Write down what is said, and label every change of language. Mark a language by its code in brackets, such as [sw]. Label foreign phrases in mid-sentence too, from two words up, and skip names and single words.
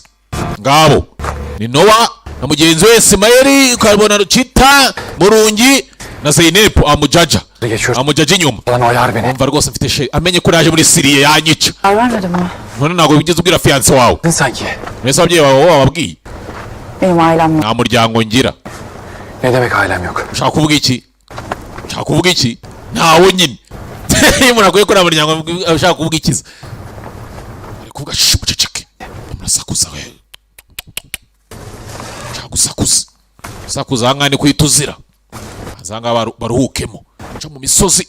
[rw] Ngabo ni Noah na mugenzi we Ismaeli ukabona Cheetah murungi na Zainep amujaja inyuma. Umva rwose mfite amenye ko naje muri Syria yanyica. None ntago bigeze ubwira fiance wawe. Mwese ababyeyi bawe bababwiye. Nta muryango ngira. [tr] Ne demek ailem yok? [rw] Ushaka kuvuga iki? Ntawo nyine. Muragoye ko nta muryango ushaka kuvuga ikiza. Ari kuvuga muceceke. Murasakuza we. Ushaka gusakuza. Sakuza nkane kwituzira. Azanga baruhukemo. Aca mu misozi.